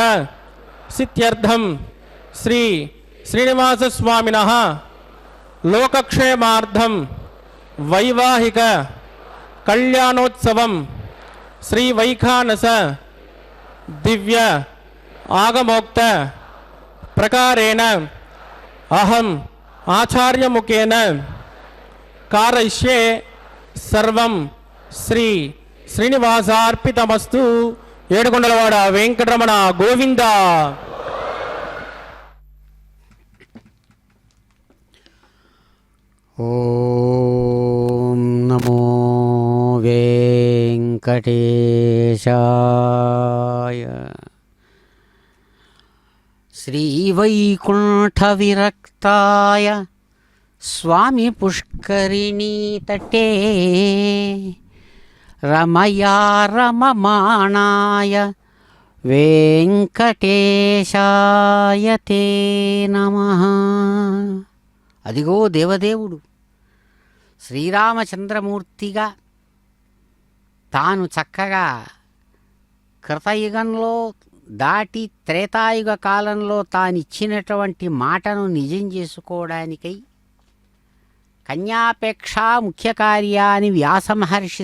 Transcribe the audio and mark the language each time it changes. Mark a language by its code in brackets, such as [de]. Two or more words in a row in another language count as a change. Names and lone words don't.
[sa] సిద్ధ్యర్థం శ్రీ శ్రీనివాస స్వామినః లోకక్షేమార్థం వైవాహిక కళ్యాణోత్సవం శ్రీ వైఖానస దివ్య ఆగమోక్త प्रकारेण अहम आचार्यमुखेन कारयिष्ये सर्वं श्री श्रीनिवासार्पितमस्तु. [te] ఏడుకొండలవాడ వెంకటరమణ గోవింద. [sa] ఓం నమో వెంకటేశాయ. श्रीवैकुण्ठविरक्ताय स्वामी पुष्करिणी तटे रमया रममाणाय वेंकटेशाय ते नमः. [te] అదిగో దేవదేవుడు శ్రీరామచంద్రమూర్తిగా తాను చక్కగా కృతయుగంలో దాటి త్రేతాయుగ కాలంలో తానిచ్చినటువంటి మాటను నిజం చేసుకోవడానికై కన్యాపేక్ష ముఖ్య కార్యాన్ని వ్యాసమహర్షి